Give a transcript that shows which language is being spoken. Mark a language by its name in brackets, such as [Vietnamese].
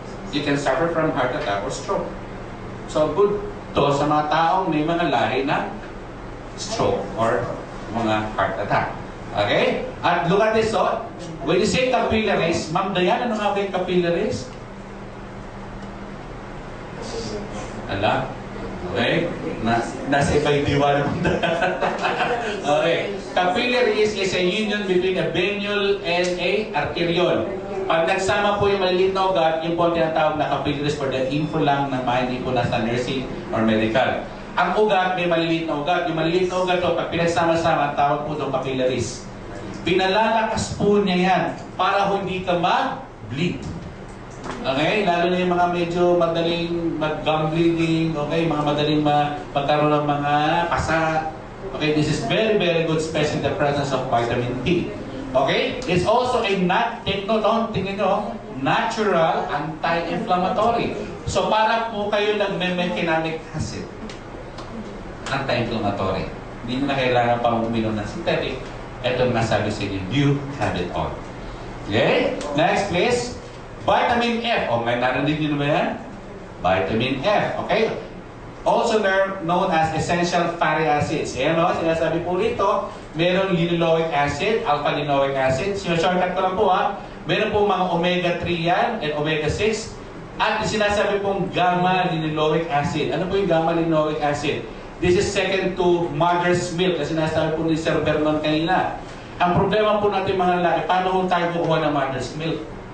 [English] You can suffer from heart attack or stroke. [Filipino] So good to sa mga taong may mga lahi na stroke or mga heart attack. [English] Okay? At look at this, when you say capillaries, Ma'am Dayan, [Filipino] ano nga ba yung capillaries? Ala? Okay? Nasa iba yung diwa naman. Okay. [English] Capillaries is a union between a venule and a arteriole. [Filipino] Pag nagsama po yung maliliit na ugat, yung po ang tinatawag na capillaries for the info lang na hindi po nasa nursing or medical. Ang ugat, may maliliit na ugat. Yung maliliit na ugat, pag pinagsama-sama, tawag po itong capillaries. Pinalalakas po niya yan para hindi ka ma-bleed. Okay? Lalo na yung mga medyo madaling mag-gum bleeding, okay? Mga madaling magkaroon ng mga pasa. [English] Okay, this is very, very good, especially the presence of vitamin B. Okay, it's also a take note on, [Filipino] tingnan nyo, [English] natural anti-inflammatory. [Filipino] So para po kayo nagme-mechanic acid, anti-inflammatory. Hindi nyo na kailangan pang uminom ng synthetic. Ito ang nasabi sa inyo, [English] you have it all. Okay, next please. Vitamin F. [Filipino] O, may narinig nyo na ba yan? [English] Vitamin F. Okay? Also known as essential fatty acids. [Filipino] Ayan o, sinasabi po rito, meron linoleic acid, alpha-linoleic acid. Shortcut ko lang po ha. Meron po mga omega-3 yan and omega-6. At sinasabi pong gamma-linoleic acid. Ano po yung gamma-linoleic acid? [English] This is second to mother's milk. [Filipino] Kasi sinasabi po ni Sir Vernon kanina. Ang problema po natin mga lalaki, paano kung tayo kukuha ng mother's milk?